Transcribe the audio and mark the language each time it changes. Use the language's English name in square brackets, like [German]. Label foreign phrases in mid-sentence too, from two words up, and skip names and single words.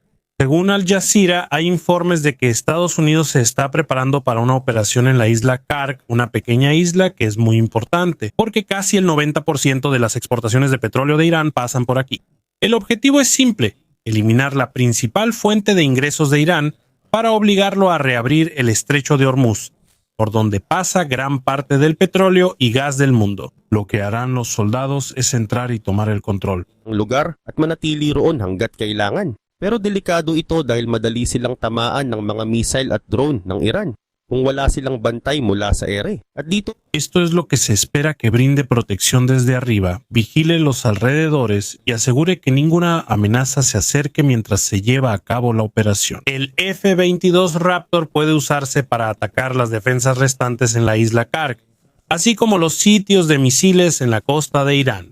[Spanish] Según Al Jazeera, hay informes de que Estados Unidos se está preparando para una operación en la isla Karg, una pequeña isla que es muy importante, porque casi el 90% de las exportaciones de petróleo de Irán pasan por aquí. El objetivo es simple: eliminar la principal fuente de ingresos de Irán para obligarlo a reabrir el estrecho de Hormuz, por donde pasa gran parte del petróleo y gas del mundo. Lo que harán los soldados es entrar y tomar el control. [Filipino] Ang lugar at manatili roon hanggat kailangan. Pero delikado ito dahil madali silang tamaan ng mga missile at drone ng Iran kung wala silang bantay mula sa ere. At dito, [Spanish] Esto es lo que se espera que brinde protección desde arriba, vigile los alrededores y asegure que ninguna amenaza se acerque mientras se lleva a cabo la operación. El F-22 Raptor puede usarse para atacar las defensas restantes en la isla Karg, así como los sitios de misiles en la costa de Irán.